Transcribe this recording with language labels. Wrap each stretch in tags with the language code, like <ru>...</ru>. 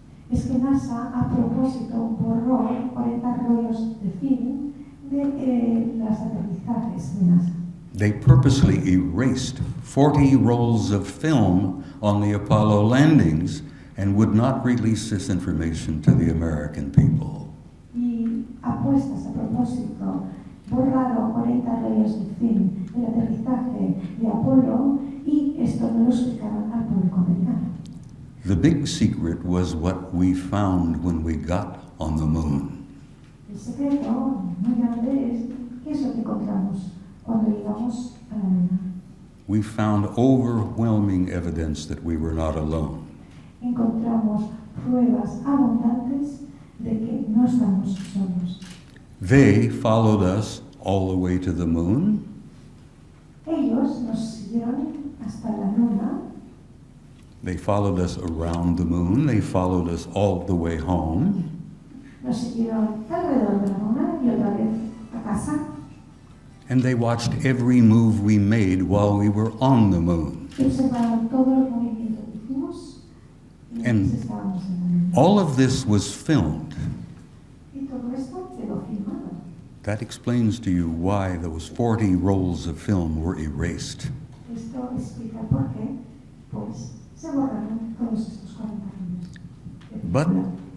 <es>Es que NASA a propósito borró 40 rollos de film de los aterrizajes de NASA.</es> <en>They purposely erased 40 rolls of film on the Apollo landings and would not release this information to the American people.</en> <es>Y apuestas a propósito borraron 40 rollos de film del aterrizaje de Apolo y esto no lo explicaron al público americano.</es> <en>The big secret was what we found when we got on the moon.</en> <es>El secreto muy grande es qué es lo que encontramos cuando llegamos a la Luna.</es> <en>We found overwhelming evidence that we were not alone.</en> <es>Encontramos pruebas abundantes de que no estamos solos.</es> <en>They followed us all the way to the moon.</en> <es>Ellos nos siguieron hasta la Luna.</es> <en>They followed us around the moon. They followed us all the way home.</en> <es>Nos siguieron alrededor de la Luna y otra vez a casa.</es> <en>And they watched every move we made while we were on the moon.</en> <es>Y observaron todos los movimientos que hicimos mientras estábamos en la Luna.</es> <en>All of this was filmed.</en> <es>Y todo esto quedó filmado.</es> <en>That explains to you why those 40 rolls of film were erased.</en> <es>Esto explica por qué, pues, se borraron todos estos 40 años de película.</es>